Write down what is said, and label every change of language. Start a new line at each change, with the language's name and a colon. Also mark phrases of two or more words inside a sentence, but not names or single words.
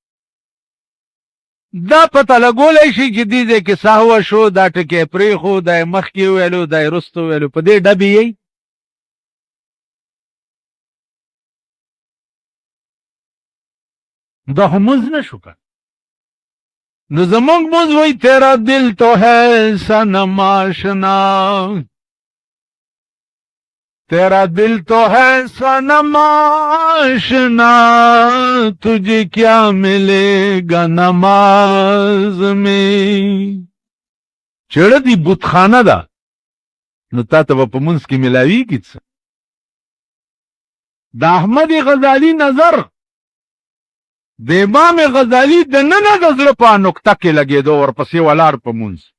Pashto: دا پته لګولی شي چې دې ځای کې سهوه شو، دا ټکی پرېښو، دا یې مخکې وویلو، دا یې رستو وویلو، په دې ډبې یی. دا خو مونځ نه شو که. نو زمونږ مونځ وایي
Urdu: تیرا دل تو ہے صنم آشنا، تیرا دل تو ہے صنم آشنا، تجھے کیا ملے گا نماز میں.
Pashto: چړه دی بتخانه ده، نو تا ته به په منځ کې ملاویږي څه. د احمد غزالی نظر د امام غزالی د ننه د زړه په نقطه کې لګېدو، ورپسې ولاړ په منځ.